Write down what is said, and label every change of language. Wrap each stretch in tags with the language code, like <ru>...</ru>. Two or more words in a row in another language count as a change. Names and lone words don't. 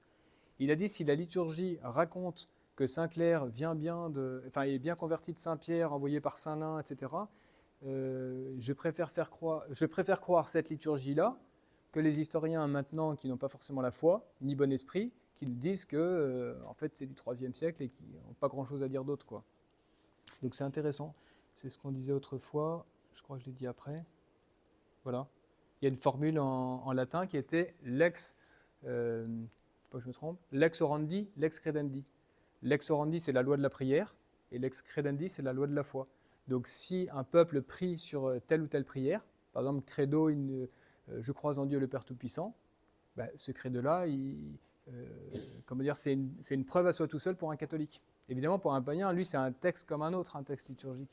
<fr>Il a dit si la liturgie raconte que Saint-Clair est bien converti de Saint-Pierre, envoyé par Saint-Lin, etc., je préfère croire cette liturgie-là que les historiens maintenant qui n'ont pas forcément la foi, ni bon esprit, qui nous disent que en fait, c'est du IIIe siècle et qui n'ont pas grand-chose à dire d'autre, quoi. Donc c'est intéressant. C'est ce qu'on disait autrefois, je crois que je l'ai dit après. Voilà. Il y a une formule en latin qui était lex, faut pas que je me trompe,</fr> <la>lex orandi, lex credendi. Lex orandi,</la> <fr>c'est la loi de la prière,</fr> <la>et lex credendi,</la> <fr>c'est la loi de la foi. Donc si un peuple prie sur telle ou telle prière, par exemple, credo, je crois en Dieu le Père Tout-Puissant, ce credo-là, c'est une preuve à soi tout seul pour un catholique. Évidemment, pour un païen, lui, c'est un texte comme un autre, un texte liturgique.</fr>